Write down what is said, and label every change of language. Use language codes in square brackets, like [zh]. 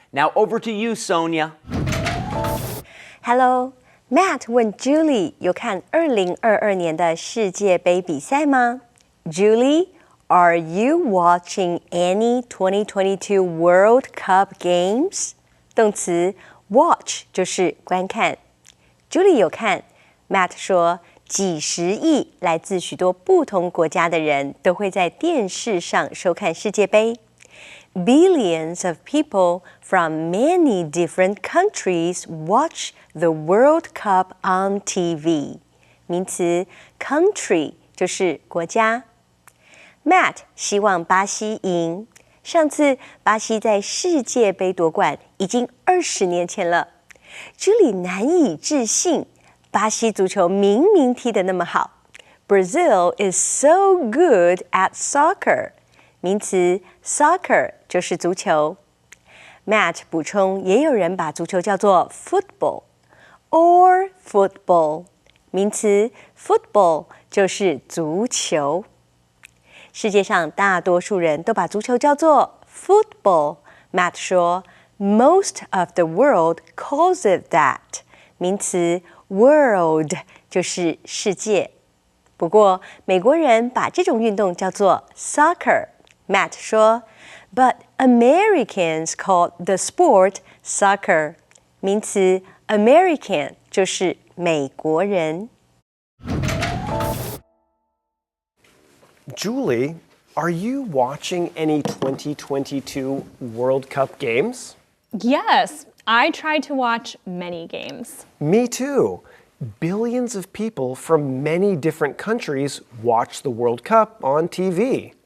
[en] Now over to you, Sonia. Hello, Matt [zh] 问 Julie 有看2022年的世界杯比赛吗 ？ [en] Julie, are you watching any 2022 World Cup games? [zh] 动词 watch 就是观看。Julie 有看 ，Matt 说，几十亿来自许多不同国家的人都会在电视上收看世界杯。 [en] Billions of people from many different countries watch the World Cup on TV. [zh] 名词 country 就是国家。Matt 希望巴西赢。上次巴西在世界杯夺冠已经20年前了。 Julie 难以置信，巴西足球明明踢得那么好。 [en] Brazil is so good at soccer. [zh] 名词 soccer 就是足球。Matt 补充，也有人把足球叫做 [en] football or football。 [zh] 名词 football 就是足球。世界上大多数人都把足球叫做 football。Matt 说 ， [en] Most of the world calls it that。 [zh] 名词 world 就是世界。不过美国人把这种运动叫做 soccer。Matt 说 ， [en] But Americans call the sport soccer。 [zh] 名词 American 就是美国人。 [en] Julie, are you watching any 2022 World Cup games? Yes, I try to watch many games. Me too. Billions of people from many different countries watch the World Cup on TV.